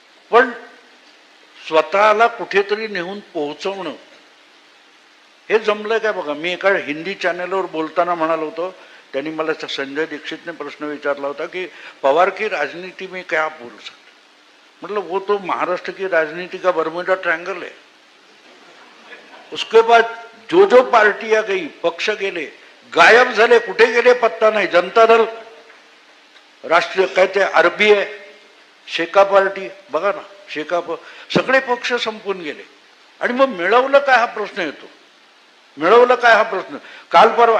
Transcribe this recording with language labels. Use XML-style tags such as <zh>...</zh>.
<mr>पण स्वतःला कुठेतरी नेऊन पोहोचवणं हे जमलं काय बघा. मी एका हिंदी चॅनलवर बोलताना म्हणालो होतो, त्यांनी मला संजय दीक्षितने प्रश्न विचारला होता की</mr> <hi>पवार की राजनीति में क्या बोल सकते. मतलब वो तो महाराष्ट्र की राजनीति का बर्मुडा ट्रायंगल है. उसके बाद जो जो पार्टियां गई,</hi> <mr>पक्ष गेले, गायब झाले, कुठे गेले पत्ता नाही. जनता दल, राष्ट्रीय काय ते आरबी आहे, शेका पार्टी बघा ना, शेकाप, सगळे पक्ष संपून गेले. आणि मग मिळवलं काय हा प्रश्न येतो. मिळवलं काय हा प्रश्न काल परवा.</mr>